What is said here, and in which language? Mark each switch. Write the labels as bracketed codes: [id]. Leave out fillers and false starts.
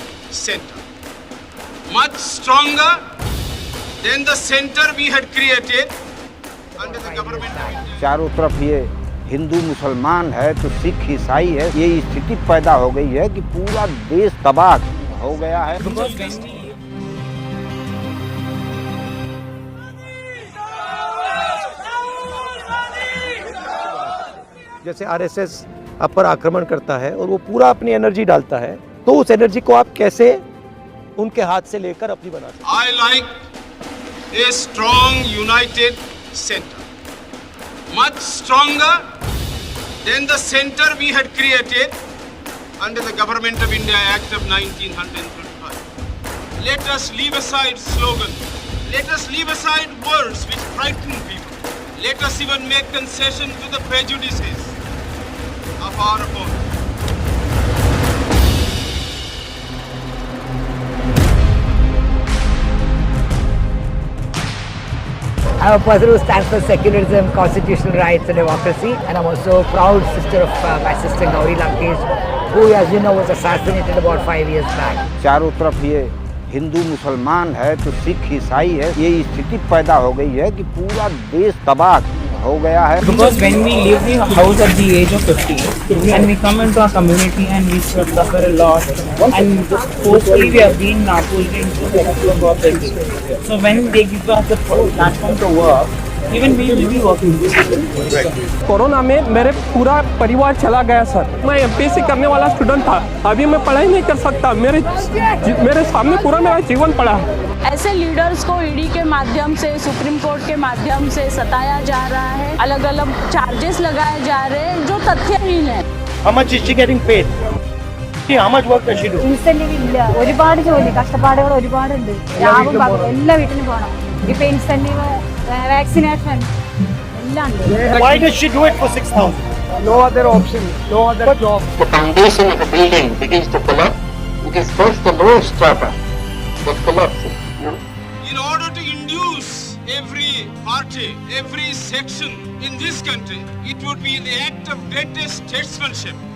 [en] center, much stronger than the center we had created under the government of India. [hi] चारों तरफ ये हिंदू मुसलमान है तो सिख ईसाई है, ये स्थिति पैदा हो गई है कि पूरा देश तबाह हो गया है। जैसे आरएसएस आप पर आक्रमण करता है और वो पूरा अपनी एनर्जी डालता है, तो उस एनर्जी को आप कैसे उनके हाथ से लेकर अपनी बना सकते हैं? [en] I like a strong united center, much stronger than the center we had created under the Government of India Act of 1925. Let us leave aside slogans. Let us leave aside words which frighten people. Let us even make concession to the prejudices of our opponents. I'm a person who stands for secularism, constitutional rights and democracy, and I'm also a proud sister of my sister Gauri Lankesh, who, as you know, was assassinated about 5 years back. [hi] चारों तरफ ये हिंदू मुसलमान है तो सिख ईसाई है, ये स्थिति पैदा हो गई है कि पूरा देश तबाह हो गया है। [en] Because when we leave the house at the age of 50 and we come into our community and we suffer a lot, and forcefully we have been pulled into the poverty. So when they give us the platform to work, even we will be working. [hi] Corona में मेरे पूरा परिवार चला गया sir. मैं MPSC करने वाला student था, अभी मैं पढ़ाई नहीं कर सकता। मेरे सामने पूरा मेरा जीवन पड़ा है। ऐसे लीडर्स को ईडी के माध्यम से, सुप्रीम कोर्ट के माध्यम से सताया जा रहा है, अलग अलग चार्जेस लगाए जा रहे हैं जो तथ्यहीन है। [en] How much is she getting paid? How much work does she do? [ml] Incentive ഇല്ല, ഒരുപാട് ജോലി കഷ്ടപ്പാടുകൾ ഒരുപാടുണ്ട്. രാവും പകലും എല്ലാ വീട്ടിലും പോകണം. ഇപ്പൊ ഇൻസെന്റീവ്, വാക്സിനേഷൻ എല്ലാം ഉണ്ട്. [en] Why does she do it for 6,000? No other option, no other job. The foundation of a building begins to collapse. It is first the lowest strata that collapses. In order to induce every party, every section in this country, it would be the act of greatest statesmanship.